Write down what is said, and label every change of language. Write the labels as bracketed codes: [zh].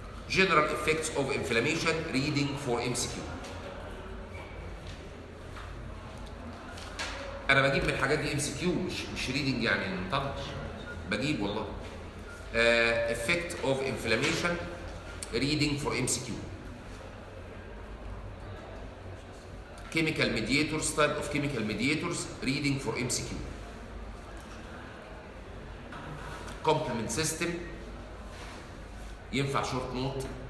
[en] General effects of inflammation reading for MCQ. [ar] انا بجيب من الحاجات دي MCQ مش reading يعني نطنش. بجيب والله. [en] Effect of inflammation reading for MCQ. Chemical mediators, type of chemical mediators, reading for MCQ. Complement system, [ar] ينفع [en] short note.